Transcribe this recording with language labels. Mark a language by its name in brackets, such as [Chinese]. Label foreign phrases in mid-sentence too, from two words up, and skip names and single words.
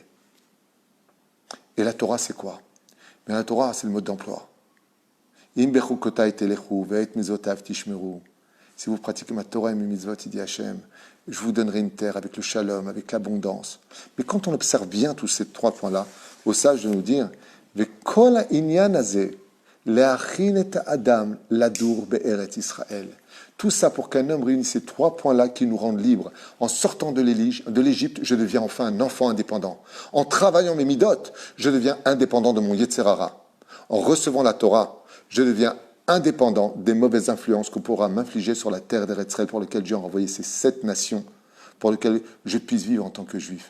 [French] Et la Torah, c'est quoi? Mais la Torah, c'est le mode d'emploi. Si vous pratiquez ma Torah et mes mitzvot, il dit Hachem, je vous donnerai une terre avec le shalom, avec l'abondance. Mais quand on observe bien tous ces 3 points-là, au sage de nous dire, [Hebrew] וכל העניין הזה להכין את האדם לדור בארץ ישראל. [French] Tout ça pour qu'un homme réunisse ces 3 points-là qui nous rendent libres. En sortant de l'Égypte, je deviens enfin un enfant indépendant. En travaillant mes midot, je deviens indépendant de mon [Hebrew] יצר הרע. [French] En recevant la Torah, je deviens indépendant des mauvaises influences qu'on pourra m'infliger sur la terre d'Eretz Israël pour laquelle Dieu a envoyé ces 7 nations, pour lesquelles je puisse vivre en tant que juif.